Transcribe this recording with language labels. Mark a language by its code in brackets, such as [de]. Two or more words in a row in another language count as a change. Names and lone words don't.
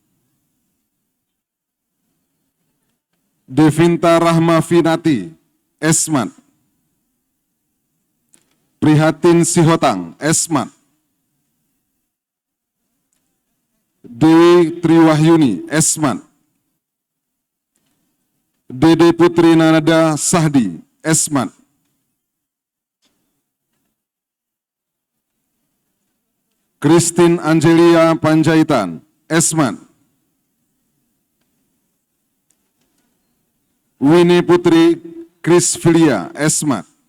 [id] Devinta Rahma Finati, S.Mat. Prihatin Sihotang, S.Mat. Dewi Triwahyuni, S.Mat. Dede Putri Nanada Sahdi, S.Mat. Christine Angelia Panjaitan, S.Mat. Winnie Putri Krisfilia, S.Mat.